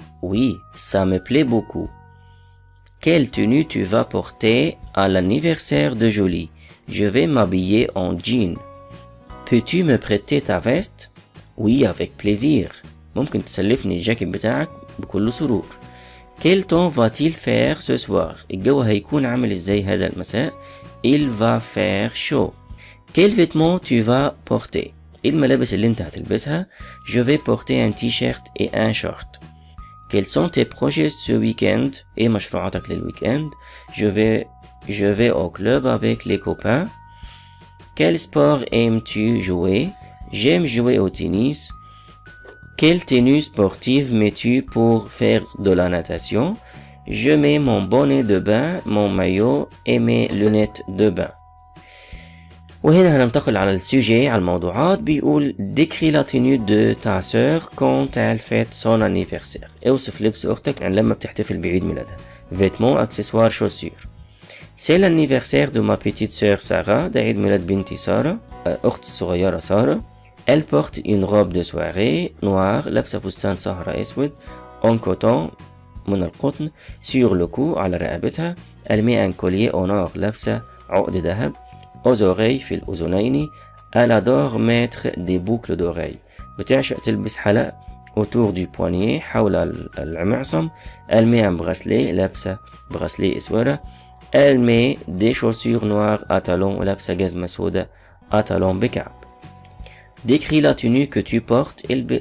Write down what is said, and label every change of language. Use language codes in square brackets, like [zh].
[fr] oui ça me plaît beaucoup. quelle tenue tu vas porter à l'anniversaire de Jolie. je vais m'habiller en jean. peux-tu me prêter ta veste. oui avec plaisir. [ar] ممكن تسلفني الجاكيت بتاعك بكل سرور. [fr] quel temps va-t-il faire ce soir. [ar] الجو هيكون عامل ازاي هذا المساء. [fr] il va faire chaud. quel vêtement tu vas porter. [ar] الملابس اللي انت هتلبسها. [fr] je vais porter un t-shirt et un short. quels sont tes projets ce week-end. [ar] ايه مشروعاتك للويكند. [fr] je vais au club avec les copains. quel sport aimes-tu jouer. j'aime jouer au tennis. quelle tenue sportive mets-tu pour faire de la natation. je mets mon bonnet de bain, mon maillot et mes lunettes de bain. [ar] وهنا هننتقل على السوجي على الموضوعات. [fr] بيقول décris la tenue de ta sœur quand elle fête son anniversaire. [ar] اوصف لبس اختك يعني لما بتحتفل بعيد ميلادها. [fr] vêtements accessoires chaussures. c'est l'anniversaire de ma petite sœur Sarah. [ar] ده عيد ميلاد بنتي سارة اخت الصغيرة سارة. [fr] elle porte une robe de soirée noire. [ar] لابسة فستان سهرة اسود [fr] en coton [ar] من القطن [fr] sur le cou [ar] على رقبتها. [fr] elle met un collier en or. [ar] لابسة عقد ذهب [fr] aux oreilles [ar] في الأذنين. [fr] elle adore mettre des boucles d'oreilles. [ar] بتعشق تلبس حلق [fr] autour du poignet [ar] حول المعصم. [fr] elle met un bracelet. [ar] لابسة bracelet اسورة. [fr] elle met des chaussures noires à talons. [ar] لابسة جزمة سوداء [fr] à talons [ar] بكعب. [fr] décris la tenue que tu portes.